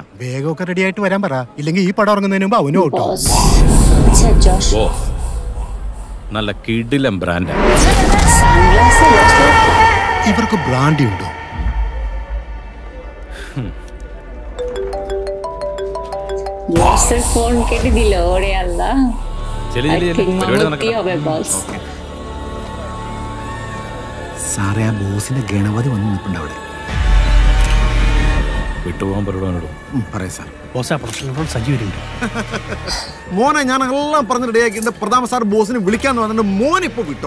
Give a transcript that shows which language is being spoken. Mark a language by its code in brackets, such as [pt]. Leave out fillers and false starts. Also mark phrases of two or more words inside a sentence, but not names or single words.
[ml] വേഗമൊക്കെ റെഡി ആയിട്ട് വരാൻ പറ, ഇല്ലെങ്കിൽ ഈ പടം ഇറങ്ങുന്നതിന് മുമ്പ് അവനും ഔട്ടോ. നല്ല കിടിലം ബ്രാൻഡ്. ഇവർക്ക് ബ്രാൻഡി ഉണ്ടോ? ഫോൺ കേട്ട് [bn] দিল ওরে আল্লাহ। [ml] സാറേ, ആ ബോസിന്റെ ഗണപതി വന്ന് നിൽപ്പുണ്ട് അവിടെ. വിട്ടുപോകാൻ പറയാം സാർ. സജി വരുന്നുണ്ട്. മോനെ, ഞാൻ എല്ലാം പറഞ്ഞ് റെഡിയാക്കിയിട്ട് പ്രതാപ സാർ ബോസിനെ വിളിക്കാന്ന് പറഞ്ഞിട്ട് മോൻ ഇപ്പൊ വിട്ടോ.